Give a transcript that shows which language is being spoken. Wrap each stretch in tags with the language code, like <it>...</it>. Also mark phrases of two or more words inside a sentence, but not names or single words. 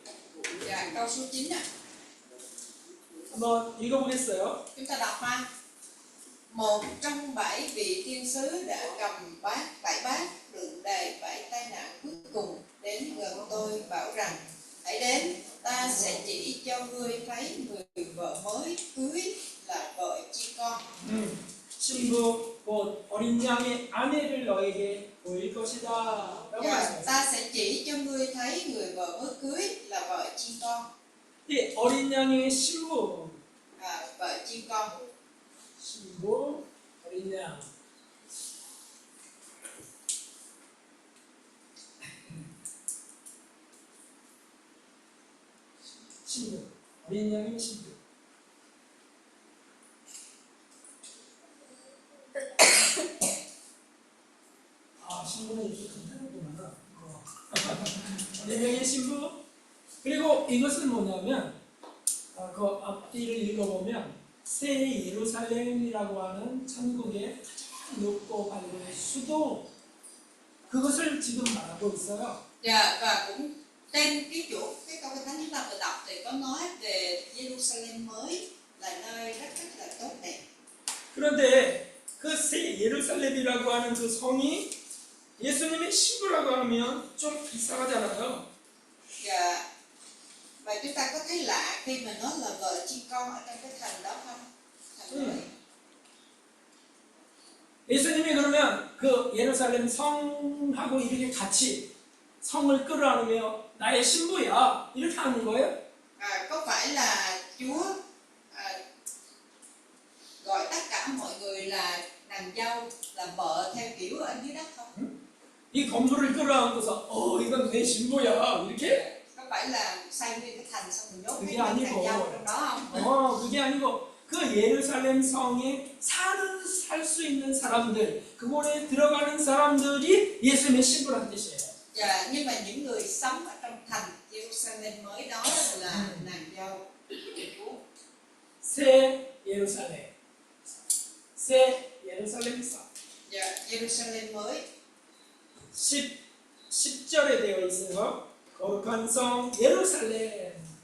<vi>Câu số 9 nè.</vi> <ko>한번 읽어보겠어요.</ko> <vi>Chúng ta đọc ha. Một trong 7 vị thiên sứ đã cầm bảy bát đựng đầy 7 tai nạn cuối cùng đến gần tôi bảo rằng: hãy đến, ta sẽ chỉ cho ngươi thấy người vợ mới cưới là vợ chiên con.</vi> <ko>신부 곧 어린 양의 아내를 너에게 보일 것이다. 라고 말씀하셨어요.</ko> <vi>Ta sẽ chỉ cho ngươi thấy người vợ mới cưới là vợ chiên con.</vi> <ko>이 어린 양의 신부,</ko> <vi>Vợ chiên con.</vi> <ko>신부, 어린 양. 신부, 어린 양의 신부. 신부는 이렇게 간단하구나. 어린 양의 신부. 그리고 이것은 뭐냐면 그 앞뒤를 읽어보면 새 예루살렘이라고 하는 천국의 가장 높고 밝은 수도, 그것을 지금 말하고 있어요.</ko> <vi>Và cũng trên cái chỗ cái câu Kinh Thánh chúng ta vừa đọc thì có nói về Jerusalem mới là nơi rất là tốt đẹp.</vi> <ko>그런데 그 새 예루살렘이라고 하는 그 성이 예수님의 신부라고 하면 좀 이상하잖아요.</ko> <vi>Và chúng ta có thấy lạ khi mà nó là vợ chiên con ở trong cái thành đó không? Thành mới.</vi> <ko>예수님이 그러면 그 예루살렘 성하고 이렇게 같이 성을 끌어안으며 나의 신부야 이렇게 하는 거예요?</ko> <vi>Có phải là Chúa gọi tất cả mọi người là nàng dâu, là vợ theo kiểu ở dưới đất không?</vi> <ko>이 건물을 끌어안고서 이건 내 신부야 이렇게?</ko> <vi>Có phải là xây nguyên cái thành xong rồi nhốt</vi> <ko>그게</ko> <vi>cái nàng</vi> <ko>아니고.</ko> <vi>dâu trong đó không?</vi> <ko>그게 아니고 그 예루살렘 성에 살 수 있는 사람들, 그곳에 들어가는 사람들이 예수님의 신부란 뜻이에요.</ko> <vi>Nhưng mà những người sống ở trong thành Jerusalem mới đó là nàng dâu của Chúa.</vi> <ko>새 예루살렘, 새 예루살렘 성.</ko> <vi>Jerusalem mới.</vi> <ko>10절에 되어 있어요. 거룩한 성 예루살렘.</ko>